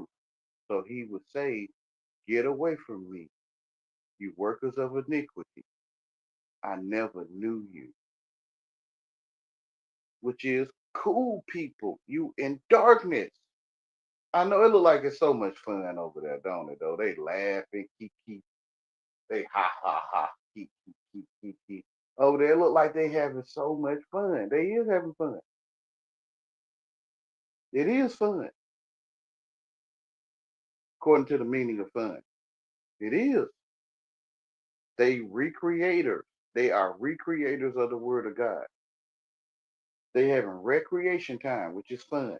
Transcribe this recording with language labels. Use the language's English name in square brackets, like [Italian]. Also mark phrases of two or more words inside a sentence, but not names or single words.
[English] So he would say, get away from me, you workers of iniquity. I never knew you, which is cool people. You in darkness. I know it look like it's so much fun over there, don't it? Though they laughing, kiki, they ha ha ha, kiki, kiki, kiki. Over there, look like they having so much fun. They is having fun. It is fun, according to the meaning of fun. It is. They recreators. They are recreators of the word of God. They having recreation time, which is fun.